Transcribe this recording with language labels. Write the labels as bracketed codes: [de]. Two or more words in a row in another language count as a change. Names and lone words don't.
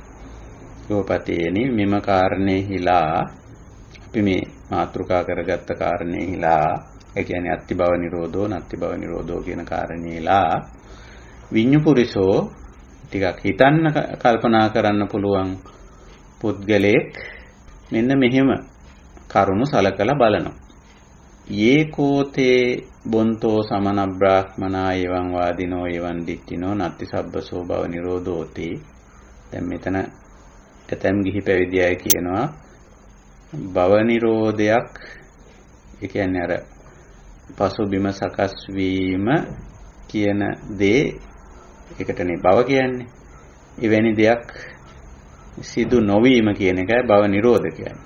[si] යෝපතේනි මෙම කාරණේහිලා අපි මේ මාතෘකා කරගත්ත කාරණේහිලා ඒ කියන්නේ [pi] අත්ති භව නිරෝධෝ නත්ති භව නිරෝධෝ [si] කියන කාරණේලා [pi] විඤ්ඤු පුරිසෝ [si] ටිකක් හිතන්න කල්පනා කරන්න පුළුවන් පුද්ගලයෙක් මෙන්න මෙහෙම කරුණු සලකලා බලනවා. [pi] යේකෝතේ බොන්තෝ සමන බ්‍රාහ්මනා එවං වාදිනෝ එවං දිට්ඨිනෝ නත්ති සබ්බසෝ භව නිරෝධෝති. [si] දැන් මෙතන ඇතැම් ගිහි පැවිදි අය කියනවා භව නිරෝධයක් ඒ කියන්නේ අර පසුබිම සකස් වීම කියන දේ ඒකටනේ භව කියන්නේ. එවැනි දෙයක් සිදු නොවීම කියන එකයි භව නිරෝධ කියන්නේ.